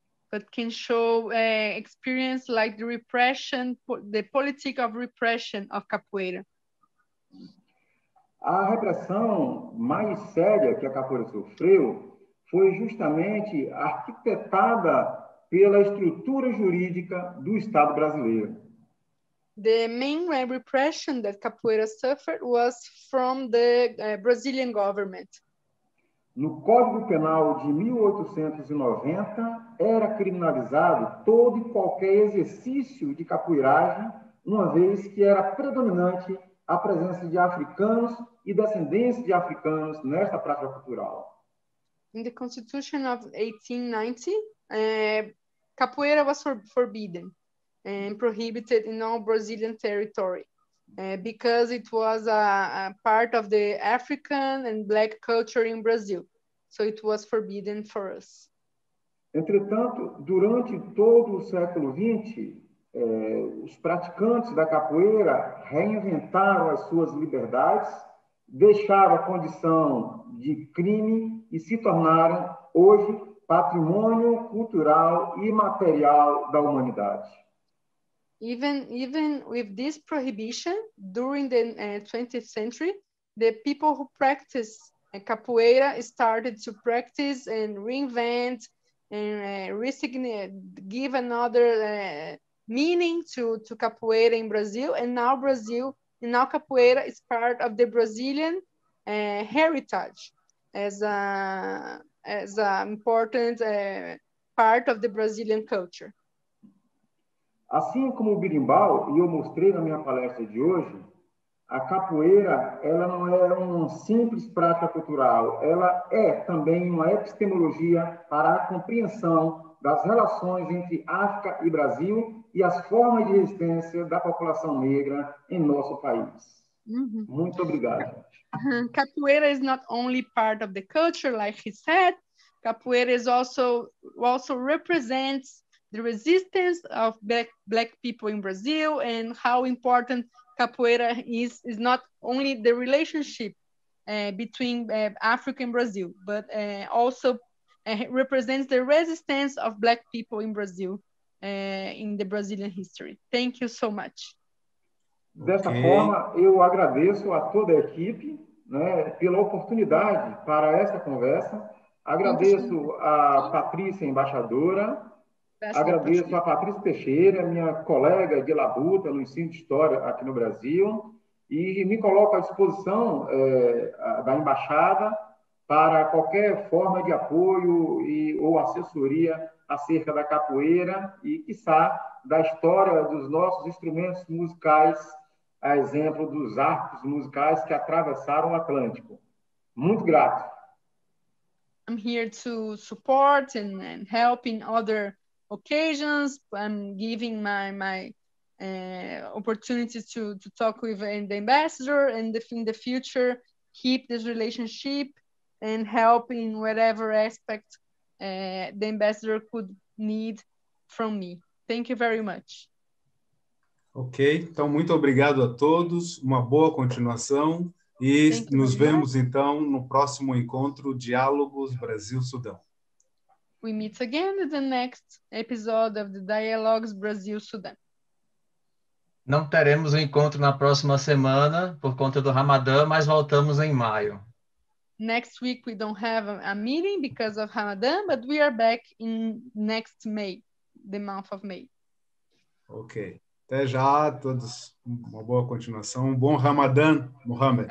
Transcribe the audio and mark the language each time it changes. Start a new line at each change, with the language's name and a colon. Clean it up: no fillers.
English: But can show experience like the repression, the politic of repression of capoeira.
Portuguese: A repressão mais séria que a capoeira sofreu foi justamente arquitetada pela estrutura jurídica do Estado brasileiro.
English: The main repression that capoeira suffered was from the Brazilian government.
Portuguese: No Código Penal de 1890, era criminalizado todo e qualquer exercício de capoeiragem, uma vez que era predominante a presença de africanos e descendentes de africanos nesta prática cultural.
English: In the Constitution of 1890, capoeira was forbidden and prohibited in all Brazilian territory because it was a part of the African and Black culture in Brazil. So it was forbidden for us.
Portuguese: Entretanto, durante todo o século XX, os praticantes da capoeira reinventaram as suas liberdades, deixaram a condição de crime e se tornaram, hoje, patrimônio cultural e material da humanidade.
English: Even with this prohibition, during the 20th century, the people who practice capoeira started to practice and reinvent and give another meaning to capoeira in Brazil. And now capoeira is part of the Brazilian heritage as an important part of the Brazilian culture.
Portuguese: Assim como o berimbau, e eu mostrei na minha palestra de hoje, a capoeira, ela não é uma simples prática cultural, ela é também uma epistemologia para a compreensão das relações entre África e Brasil e as formas de resistência da população negra em nosso país. Muito obrigado.
English: Capoeira is not only part of the culture, like he said. Capoeira is also represents the resistance of black people in Brazil, and how important capoeira is not only the relationship between Africa and Brazil, but also represents the resistance of black people in Brazil in the Brazilian history. Thank you so much.
Portuguese: Dessa forma, eu agradeço a toda a equipe, né, pela oportunidade para essa conversa. Agradeço a Patrícia, embaixadora. Agradeço a Patrícia Teixeira, minha colega de labuta no ensino de História aqui no Brasil, e me coloco à disposição da Embaixada para qualquer forma de apoio ou assessoria acerca da capoeira e, quiçá, da história dos nossos instrumentos musicais, a exemplo dos arcos musicais que atravessaram o Atlântico. Muito grato.
English: I'm here to support and help in other occasions. I'm giving my opportunities to talk with the ambassador, and in the future keep this relationship and help in whatever aspect the ambassador could need from me. Thank you very much.
Portuguese: Ok, então muito obrigado a todos, uma boa continuação e nos vemos então no próximo encontro Diálogos Brasil-Sudão.
English: We meet again in the next episode of the Dialogues Brasil-Sudão.
Portuguese: Não teremos um encontro na próxima semana por conta do Ramadã, mas voltamos em maio.
English: next week we don't have a meeting because of Ramadan, but we are back in next May, the month of May.
Portuguese: Ok. Até já, todos. Uma boa continuação. Um bom Ramadã, Mohamed.